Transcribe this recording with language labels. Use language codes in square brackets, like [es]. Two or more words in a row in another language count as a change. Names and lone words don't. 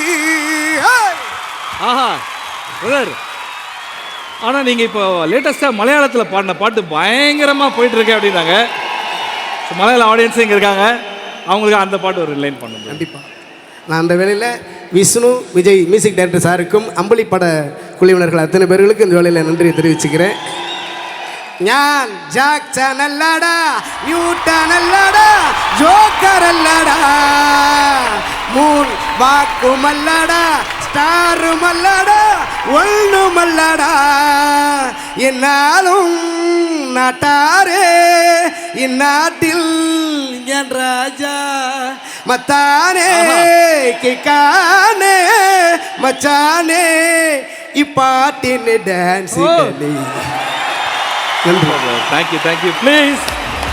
[ta] ஆஹா பிரதர், ஆனால் நீங்கள் இப்போ லேட்டஸ்ட்டாக மலையாளத்தில் பாடின பாட்டு பயங்கரமாக போயிட்டுருக்கு அப்படின்னாங்க. ஸோ மலையாள ஆடியன்ஸும் இங்கே இருக்காங்க. அவங்களுக்கு அந்த பாட்டு ஒரு லைன் பண்ணுங்க. கண்டிப்பாக நான் அந்த வேளையில் விஷ்ணு விஜய் [en] music director [ta] சாருக்கும், அம்பளி பட குழுவினர்கள் அத்தனை பேர்களுக்கும் இந்த வேளையில் நன்றியை தெரிவிச்சுக்கிறேன். [ml] ഞാൻ ജാക്സനല്ലടാ ന്യൂട്ടനല്ലടാ ജോക്കറല്ലടാ മൂൺ വാക്കുമല്ലടാ സ്റ്റാറുമല്ലടാ ഒന്നുമല്ലടാ എന്നാലും നാട്ടാരേ ഇന്നാട്ടിൽ ഞാൻ രാജാ മത്താനേ കിക്കാനേ മച്ചാനേ ഈ പാട്ടിന് ഡാൻസ് കളി. [en] Thank you. Please.